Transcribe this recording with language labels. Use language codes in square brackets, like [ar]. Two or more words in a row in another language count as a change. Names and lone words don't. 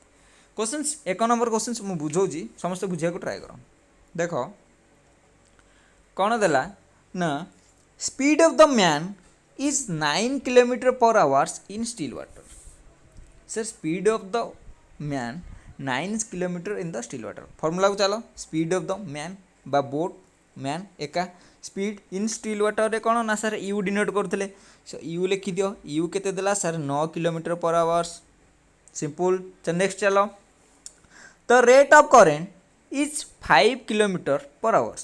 [or] 1 ନମ୍ବର କ୍ୱେଶ୍ଚିନ୍ସ ମୁଁ ବୁଝାଉଛି, ସମସ୍ତେ ବୁଝିବାକୁ ଟ୍ରାଏ କର। ଦେଖ କ'ଣ ଦେଲା ନା [en] speed of the man is 9 km/h in still water. ସାର୍ speed of the man 9 km in the still water। [or] ଫର୍ମୁଲାକୁ ଚାଲ, [en] speed of the man [or] ବା [en] boat man [or] ଏକା, [en] speed in still water [or] କ'ଣ ନା ସାର୍ [en] u denote [or] କରୁଥିଲେ। ସୋ ୟୁ ଲେଖିଦିଅ, ୟୁ କେତେ ଦେଲା ସାର୍ 9 km/h। [en] Simple. Next ଚାଲ, the rate of current is 5 km/h.